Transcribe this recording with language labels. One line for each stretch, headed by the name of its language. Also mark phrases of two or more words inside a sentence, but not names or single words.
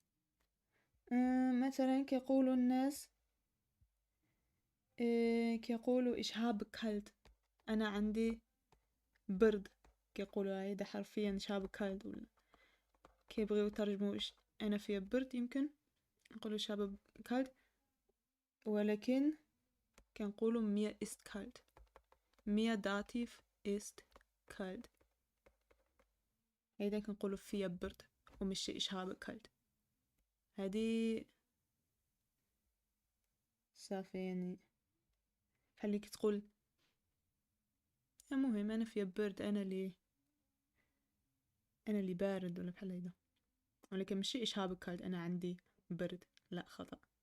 Arabic: مثلا كيقولوا الناس كيقولوا
German: ich hab kalt,
Arabic: أنا عندي برد، كيقولوا هيدا حرفيا
German: ich hab kalt,
Arabic: ولا كيبغيو يترجموا إيش أنا فيها برد، يمكن نقولوا
German: ich hab kalt,
Arabic: ولكن كنقولوا
German: mir ist kalt. mir dativ ist kalt.
Arabic: هيدا كنقولوا فيها برد ومش
German: ich hab kalt.
Arabic: هادي صافي يعني خليك تقول المهم أنا فيها برد، أنا اللي بارد ولا بحال هيدا، ولكن ماشي
German: ich hab kalt
Arabic: أنا عندي برد، لا خطأ.